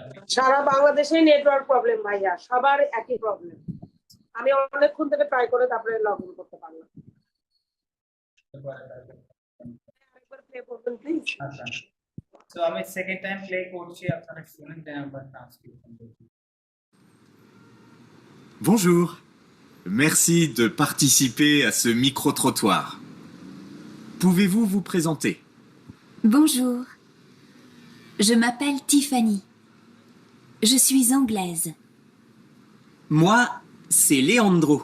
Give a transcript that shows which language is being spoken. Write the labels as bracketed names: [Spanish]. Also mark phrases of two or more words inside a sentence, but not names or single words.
[Bangla] সারা বাংলাদেশেই [English] network problem [Bangla] ভাইয়া, সবার একই প্রবলেম। আমি অনেকক্ষণ থেকে ট্রাই করে তারপরে [English] log in [Bangla] করতে পারলাম। আরেকবার প্লে করবেন প্লিজ। আচ্ছা, তো আমি [English] second time play [Bangla] করছি, আপনারা শুনেন, দেন আমরা ট্রান্সক্রিপশন করছি। [French] Bonjour. Merci de participer à ce micro-trottoir. Pouvez-vous vous présenter? Bonjour. Je m'appelle Tiffany. Je suis anglaise. Moi, c'est Leandro.